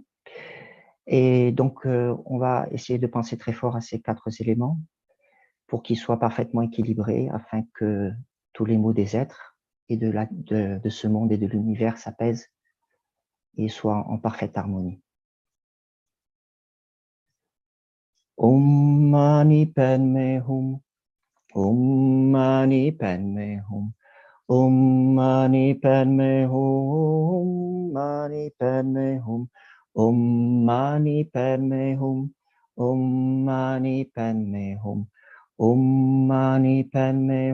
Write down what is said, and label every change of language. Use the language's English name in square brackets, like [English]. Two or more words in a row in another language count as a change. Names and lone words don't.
[French] Et donc, on va essayer de penser très fort à ces 4 éléments pour qu'ils soient parfaitement équilibrés afin que tous les maux des êtres et de ce monde et de l'univers s'apaisent et soient en parfaite harmonie. [Sanskrit] Om Mani Padme Hum, Om Mani Padme Hum, Om Mani Padme Hum, Mani Padme Hum, Om Mani Padme Hum, Om Mani Padme Hum, Om Mani Padme